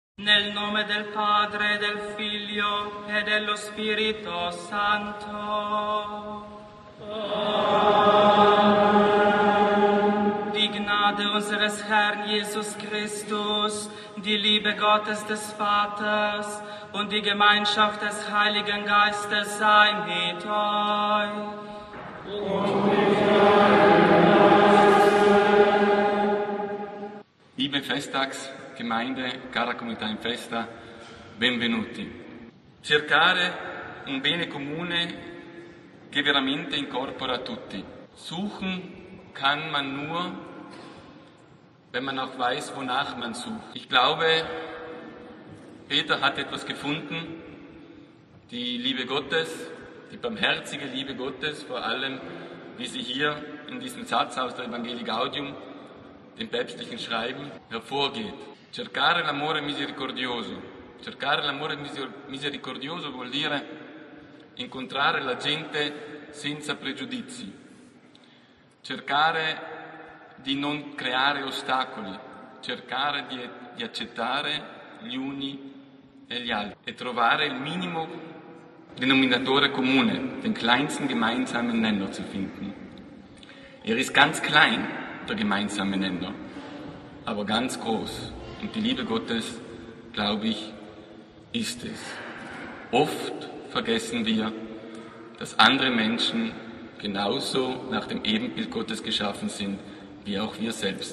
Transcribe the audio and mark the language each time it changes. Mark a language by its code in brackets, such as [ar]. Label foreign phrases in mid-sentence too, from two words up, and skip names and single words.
[it] Nel nome del Padre, del Figlio e dello Spirito Santo. Amen. [de] Die Gnade unseres Herrn Jesus Christus, die Liebe Gottes des Vaters und die Gemeinschaft des Heiligen Geistes sei mit euch. Liebe Festtagsgemeinde, [it] cara comunità in festa, benvenuti. Cercare un bene comune che veramente incorpora tutti. [de] Suchen kann man nur, wenn man auch weiß, wonach man sucht. Ich glaube, Peter hat etwas gefunden, die Liebe Gottes, die barmherzige Liebe Gottes, vor allem, wie sie hier in diesem Satz aus der Evangelii Gaudium, dem päpstlichen Schreiben, hervorgeht. [it] Cercare l'amore misericordioso. Cercare l'amore misericordioso vuol dire incontrare la gente senza pregiudizi. Cercare di non creare ostacoli. Cercare di accettare gli uni e gli altri. E trovare il minimo denominatore comune, [de] den kleinsten gemeinsamen Nenner zu finden. Ist ganz klein, der gemeinsame Nenner, aber ganz groß. Und die Liebe Gottes, glaube ich, ist es. Oft vergessen wir, dass andere Menschen genauso nach dem Ebenbild Gottes geschaffen sind, wie auch wir selbst.